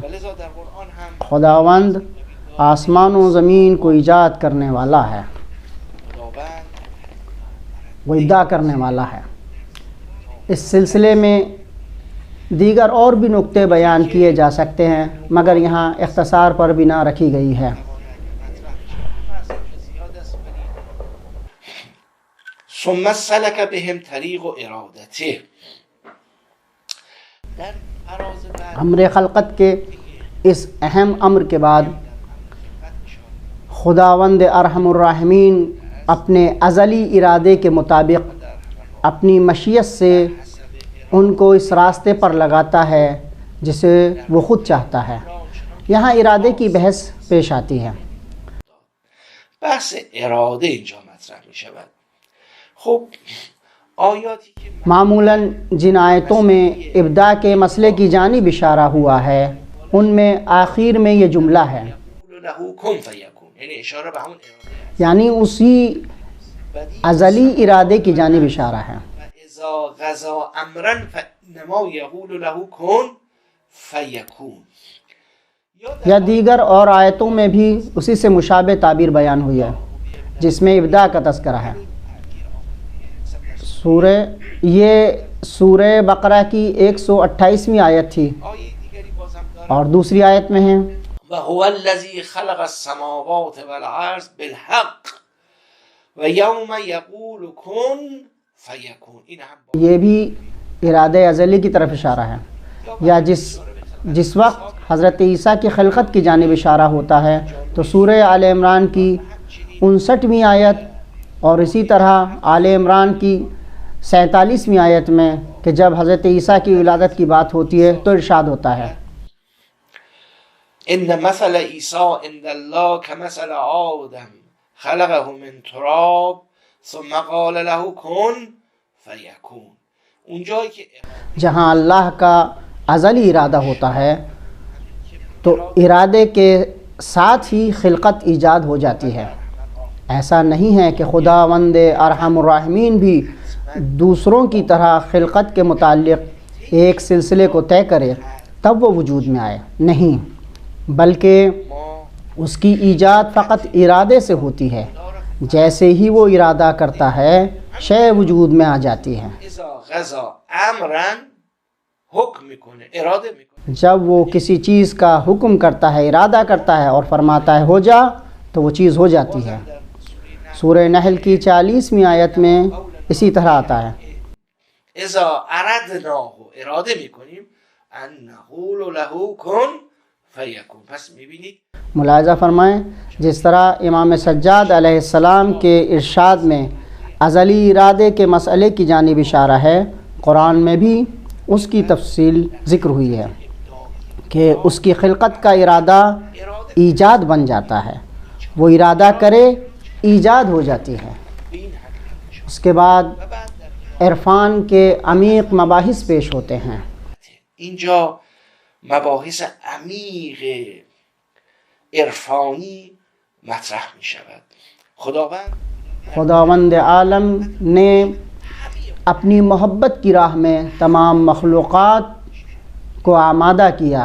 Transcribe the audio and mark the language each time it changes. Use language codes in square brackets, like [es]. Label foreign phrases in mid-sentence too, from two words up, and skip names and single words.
[ur] خداوند آسمان و زمین کو ایجاد کرنے والا ہے، وہ ابداع کرنے والا ہے۔ اس سلسلے میں دیگر اور بھی نکتے بیان کیے جا سکتے ہیں، مگر یہاں اختصار پر بنا رکھی گئی ہے۔ [ar] ثم سلك بهم طریق ارادته. [fa] در فراز بعد [ur] امر خلقت کے اس اہم امر کے بعد خداوند [ar] ارحم الراحمین [ur] اپنے ازلی ارادے کے مطابق اپنی مشیت سے ان کو اس راستے پر لگاتا ہے جسے وہ خود چاہتا ہے. یہاں ارادے کی بحث پیش آتی ہے. [fa] بحث اراده اینجا مطرح می شود. خب آیاتی که [ur] معمولاً جن آیتوں میں ابداع کے مسئلے کی جانب اشارہ ہوا ہے ان میں آخر میں یہ جملہ ہے، [ar] یقول له کن فیکون، [fa] یعنی اشاره به همون اراده [ur] یعنی اسی ازلی ارادے کی جانب اشارہ ہے. [ar] اذا غزا امرا فانما یقول له کن فیکون. [ur] یا دیگر اور آیتوں میں بھی اسی سے مشابہ تعبیر بیان ہوئی ہے جس میں ابداع کا تذکرہ ہے. سورہ بقرہ کی 128ویں آیت تھی [fa] آیه دیگری بازم داره [ur] اور دوسری آیت میں ہے [ar] وهو الذی خلق السماوات والارض بالحق و یوم یقول کن فیکون. [fa] این هم [ur] یہ بھی ارادہ ازلی کی طرف اشارہ ہے. یا جس وقت حضرت عیسیٰ کی خلقت کی جانب اشارہ ہوتا ہے تو سورہ آل عمران کی 59ویں آیت اور اسی طرح آل عمران کی 47ویں آیت میں کہ جب حضرت عیسیٰ کی ولادت کی بات ہوتی ہے تو ارشاد ہوتا ہے [ar] ان مثل عیسی عند الله كمثل آدم خلقه من تراب ثم قال له کن فیکون. [fa] اونجایی که [ur] جہاں اللہ کا ازلی ارادہ ہوتا ہے تو ارادے کے ساتھ ہی خلقت ایجاد ہو جاتی ہے. ایسا نہیں ہے کہ خداوند [ar] ارحم الراحمین [ur] بھی دوسروں کی طرح خلقت کے متعلق ایک سلسلے کو طے کرے تب وہ وجود میں آئے، نہیں، بلکہ اس کی ایجاد فقط ارادے سے ہوتی ہے. جیسے ہی وہ ارادہ کرتا ہے شے وجود میں آ جاتی ہے. [ar] اذا غزا امرا [fa] حکم میکنه، اراده میکنه. [ur] جب وہ کسی چیز کا حکم کرتا ہے، ارادہ کرتا ہے اور فرماتا ہے ہو جا تو وہ چیز ہو جاتی ہے. سورہ نحل کی 40ویں آیت میں اسی طرح آتا ہے [ar] اذا اردناه، [fa] اراده میکنیم [ar] ان نقول له کن فیکون. [fa] پس میبینید [ur] ملاحظہ فرمائیں جس طرح امام سجاد علیہ السلام کے ارشاد میں ازلی ارادے کے مسئلے کی جانب اشارہ ہے، قرآن میں بھی اس کی تفصیل ذکر ہوئی ہے کہ اس کی خلقت کا ارادہ ایجاد بن جاتا ہے. وہ ارادہ کرے ایجاد ہو جاتی ہے. اس کے بعد عرفان کے عمیق مباحث پیش ہوتے ہیں. [fa] اینجا مباحث عمیق عرفانی مطرح می شود. [ur] خداوند عالم نے اپنی محبت کی راہ میں تمام مخلوقات کو آمادہ کیا.